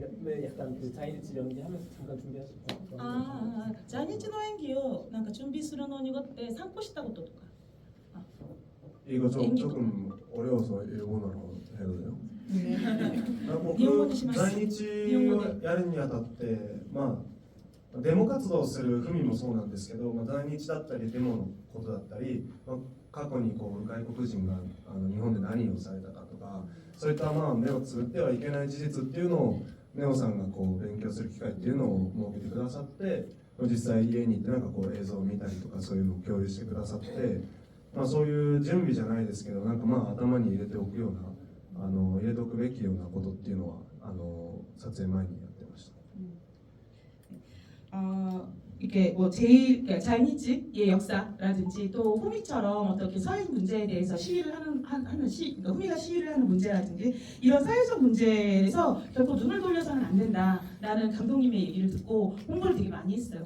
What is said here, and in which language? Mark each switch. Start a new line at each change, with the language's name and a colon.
Korean: 네, 약간 그 자이니치 연기하면서 잠깐 준비하실 거.
Japanese: 자이니치の演技をなんか準備するのにって参考したこととか
Korean: 이거 조금 어려워서 일본어로 해도 돼요? 일본어
Japanese: します. 在日をやるにあたってデモ活動をする文もそうなんですけど、在日だったりデモのことだったり、過去に外国人が日本で何をされたかとか、そういった目をつぶってはいけない事実っていうのをネオさんが勉強する機会っていうのを設けてくださって、実際家に行って映像を見たりとかそういうのを共有してくださって、そういう準備じゃないですけど、頭に入れておくような入れておくべきようなことっていうのは撮影前にやってました。
Korean: 이렇게 뭐 제일 그러니까 자이니치의 역사라든지 또 호미처럼 어떻게 사회 문제에 대해서 시위를 하는 그러니까 호미가 시위를 하는 문제라든지 이런 사회적 문제에서 결코 눈을 돌려서는 안 된다라는 감독님의 얘기를 듣고 공부를 되게 많이 했어요.